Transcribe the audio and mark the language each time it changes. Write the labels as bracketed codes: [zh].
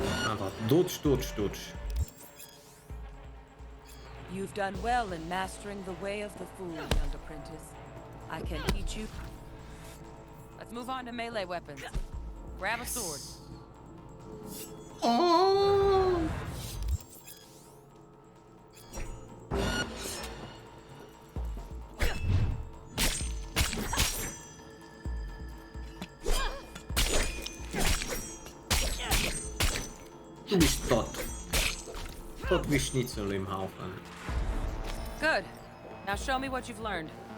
[de] Einfach dutsch, dutsch, dutsch. [en] You've done well in mastering the way of the fool, young apprentice. I can teach you. Let's move on to melee weapons. Grab a sword. Oh! [de] Du bist tot. Tot wie Schnitzel im Haufen. [en] Good. Now show me what you've learned.